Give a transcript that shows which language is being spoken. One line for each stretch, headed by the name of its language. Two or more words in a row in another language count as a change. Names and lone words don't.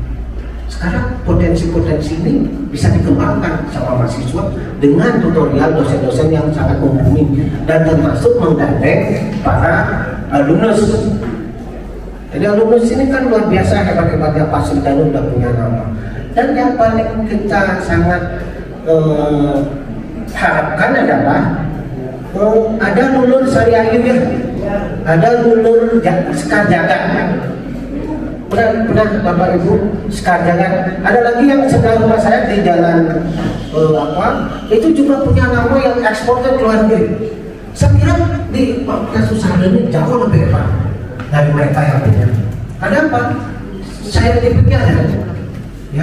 Indonesian: Sekarang potensi-potensi ini bisa dikembangkan sama mahasiswa dengan tutorial dosen-dosen yang sangat mumpuni dan termasuk menggandeng para alumnus. Jadi alumnus ini kan luar biasa hebat-hebatnya, Pak Sultan udah punya nama. Dan yang paling kita sangat harapkan adalah ada lulur Sariayu ya, ada lulur Sekar Jagat. Pernah Bapak Ibu Sekar Jagat. Ada lagi yang sebelah rumah saya di jalan itu juga punya nama yang ekspornya ke luar negeri. Saya kira di Fakultas Usaha ini jauh lebih hebat dari mereka yang punya. Ada apa? Saya tipiknya ya.